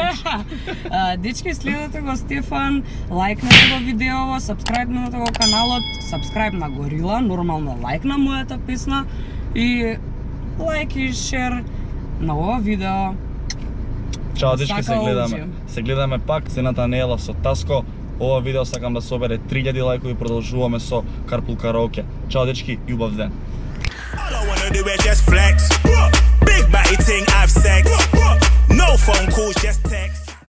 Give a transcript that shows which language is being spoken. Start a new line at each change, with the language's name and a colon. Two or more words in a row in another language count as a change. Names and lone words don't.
Macedonian: Дечки, следете го Стефан, лајкнете го видеово, сабскрајбнете го каналот, сабскрајб на Горила, нормално лајк на мојата песна и лајк и шер на ова видео. Чао, дечки, Сака се гледаме пак, сената Неела со Таско. Ова видео сакам да собере 3000 лајкови, продолжуваме со Карпул караоке. Чао, дечки, и убав ден.
English: All I wanna do is just flex. Big body thing, have sex. No phone calls, just text.